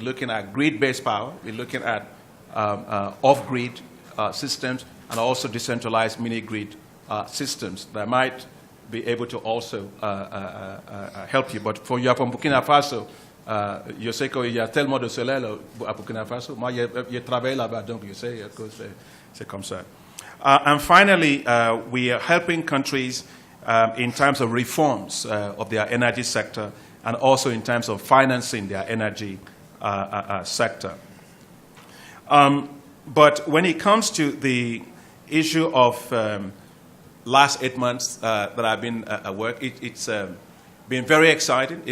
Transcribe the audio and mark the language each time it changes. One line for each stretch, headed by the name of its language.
English: We're looking at grid-based power. We're looking at off-grid systems, and also decentralized mini-grid systems that might be able to also help you. But for you from Burkina Faso,
French: je sais qu'il y a tellement de soleil à Burkina Faso. Moi, je travaille là-bas, donc je sais que c'est comme ça.
English: And finally, we are helping countries in terms of reforms of their energy sector, and also in terms of financing their energy sector. But when it comes to the issue of last 8 months that I've been at work, it's been very exciting.